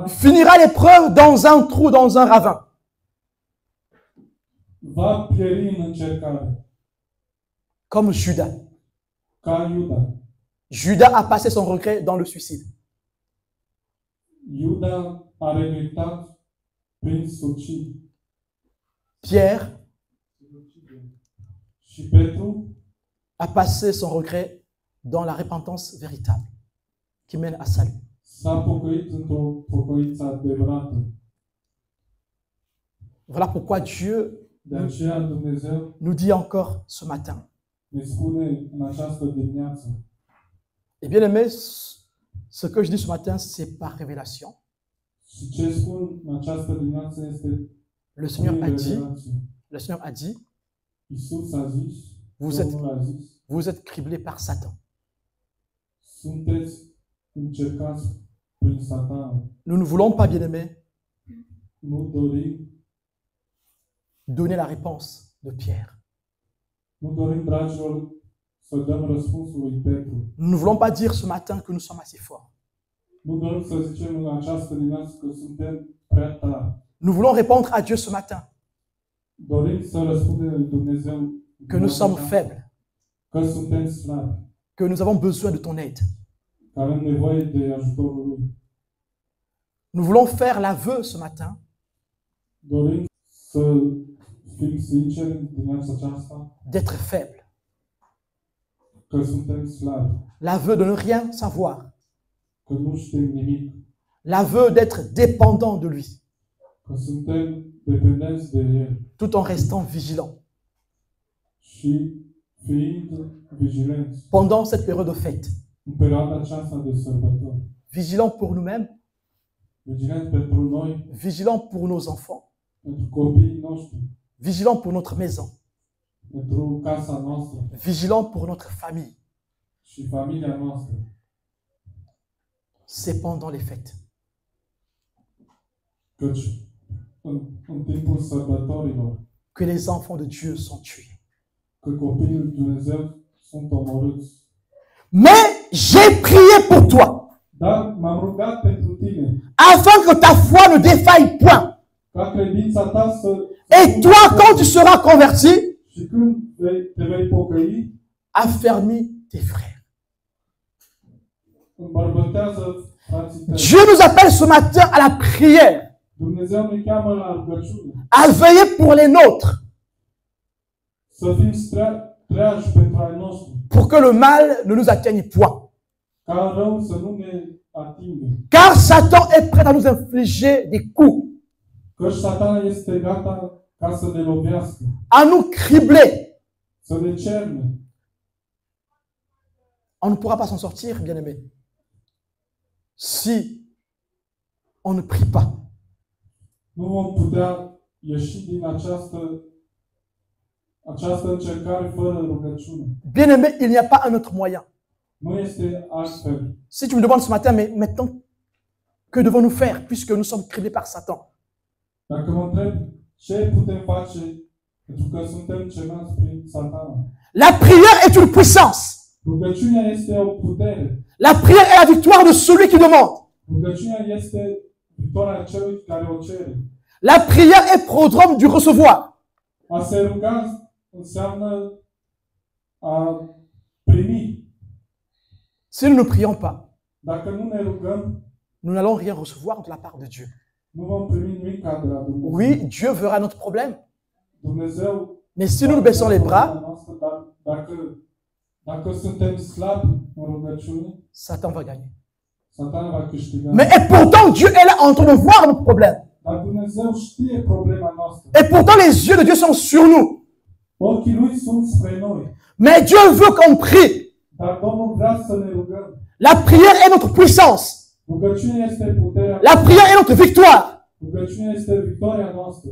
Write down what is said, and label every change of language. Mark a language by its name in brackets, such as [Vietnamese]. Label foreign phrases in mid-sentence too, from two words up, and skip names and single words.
[French] finira l'épreuve dans un trou, dans un ravin. [Romanian] va pieri în încercare. [French] Comme Judas. [Romanian] Ca Iuda. [French] Judas a passé son regret dans le suicide. [Romanian] Iuda a regretat prin suicid. [French] Pierre [Romanian] Și Petru [French] a passé son regret dans la repentance véritable qui mène à salut. [Romanian] s-a pocăit într-o pocăință adevărată. [French] Voilà pourquoi Dieu [Romanian] De aceea Dumnezeu [French] nous dit encore ce matin. [Romanian] ne spune în această dimineață. [French] Et bien aimé, ce que je dis ce matin, c'est par révélation. [Romanian] Și ce spun în această dimineață este [French] Le Seigneur a [Romanian] prin [French] dit, [Romanian] revelație. [French] le Seigneur a dit, [Romanian] Iisus a zis, [French] Vous [Romanian] Domnul a zis, [French] vous êtes criblés par Satan. [Romanian] sunteți încercați prin Satan. [French] Nous ne voulons pas, bien aimé, [Romanian] Nu dorim, [French] donner la réponse de Pierre. [Romanian] nu dorim, dragilor, să dăm răspunsul lui Petru. [French] Nous ne voulons pas dire ce matin que nous sommes assez forts. [Romanian] Nu dorim să zicem în această dimineață că suntem prea tari. [French] Nous voulons répondre à Dieu ce matin [Romanian] Dorim să răspundem lui Dumnezeu [French] que nous sommes faibles, [Romanian] că suntem slabi, [French] que nous avons besoin de ton aide. [Romanian] că avem nevoie de ajutorul lui. [French] Nous voulons faire l'aveu ce matin [Romanian] Dorim să fim sinceri în dimineața aceasta [French] d'être faibles, [Romanian] că suntem slabi, [French] l'aveu de ne rien savoir, [Romanian] că nu știm nimic, [French] l'aveu d'être dépendant de lui, [Romanian] că suntem dependenți de El [French] tout en restant vigilants [Romanian] și fiind vigilenți [French] pendant cette période de fête. [Romanian] în perioada aceasta de sărbători. [French] Vigilants pour nous-mêmes, [Romanian] Vigilenți pentru noi, [French] vigilants pour nos enfants, [Romanian] pentru copiii noștri, [French] vigilants pour notre maison, [Romanian] pentru casa noastră [French] vigilants pour notre famille. [Romanian] și familia noastră. [French] C'est pendant les fêtes. [Romanian] Căci în timpul sărbătorilor, [French] Que les enfants de Dieu sont tués. [Romanian] că copiii lui Dumnezeu sunt omorâți. [French] Mais j'ai prié pour toi, [Romanian] Dar m-am rugat pentru tine, [French] afin que ta foi ne défaille point. [Romanian] ca credința ta să... [French] Et toi, quand tu seras converti, [Romanian] Și când te vei pocăi, [French] affermis tes frères. [Romanian] îmbărbătează frații tăi. [French] Dieu nous appelle ce matin à la prière, [Romanian] Dumnezeu ne cheamă la rugăciune. [French] à veiller pour les nôtres, [Romanian] Să fim treași pentru ai noștri. [French] pour que le mal ne nous atteigne point. [Romanian] Ca rău să nu ne atingă. [French] Car Satan est prêt à nous infliger des coups, [Romanian] Căci Satana este gata ca să ne lovească, [French] à nous cribler. [Romanian] să ne cerne. [French] On ne pourra pas s'en sortir, bien-aimés, si on ne prie pas. [Romanian] Nu vom putea ieși din această încercare fără rugăciune. [French] Bien-aimés, il n'y a pas un autre moyen. [Romanian] Nu este altfel. [French] Si tu me demandes ce matin, mais maintenant, que devons-nous faire puisque nous sommes criblés par Satan? [Romanian] Dacă mă întreb ce putem face pentru că suntem cernați prin Satana. [French] La prière est une puissance. [Romanian] Rugăciunea este o putere. [French] La prière est la victoire de celui qui demande. [Romanian] Rugăciunea este victoria celui care o cere. [French] La prière est prodrome du recevoir. [Romanian] A se ruga înseamnă a primi. [French] Si nous ne prions pas, [Romanian] Dacă nu ne rugăm, [French] nous n'allons rien recevoir de la part de Dieu. [Romanian] nu vom primi nimic de la Dumnezeu. [French] Oui, Dieu verra notre problème. [Romanian] Dumnezeu, [French] Mais si nous nous baissons les bras, [Romanian] dacă suntem slabi în rugăciune, [French] Satan va gagner. [Romanian] Satan va câștiga. [French] Mais et pourtant, Dieu est là en train de voir nos problèmes. [Romanian] Dar Dumnezeu știe problema noastră. [French] Et pourtant, les yeux de Dieu sont sur nous. [Romanian] Ochii lui sunt spre noi. [French] Mais Dieu veut qu'on prie. [Romanian] Dar Domnul vrea să ne rugăm. [French] La prière est notre puissance. [Romanian] Rugăciunea este puterea. [French] La prière est notre victoire. [Romanian] Rugăciunea este victoria noastră.